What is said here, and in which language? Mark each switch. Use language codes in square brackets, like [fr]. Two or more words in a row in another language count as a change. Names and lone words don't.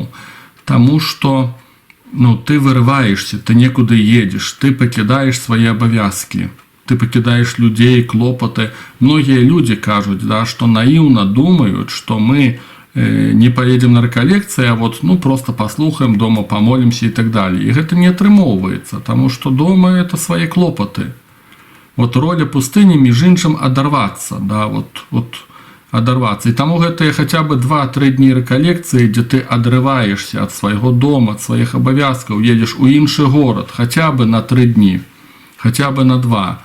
[be] Таму што ты вырываешся, ты некуды едзеш, ты пакідаеш свае абавязкі, ты пакідаеш людзей, клопаты. Многія людзі кажуць, што наіўна думаюць, што мы не поедем на рэкалекцыі, а просто паслухаем дома, [ru] помолимся и так далее. И это не атрымоўваецца, потому что дома это свои клопаты. [be] Роля пустыні, між іншым, адарвацца, адарвацца. І таму гэтыя хаця бы 2-3 дні рэкалекцыі, дзе ты адрываешься ад свайго дома, ад сваіх абавязкаў, едзеш у іншы горад, хаця бы на 3 дні, хаця бы на 2.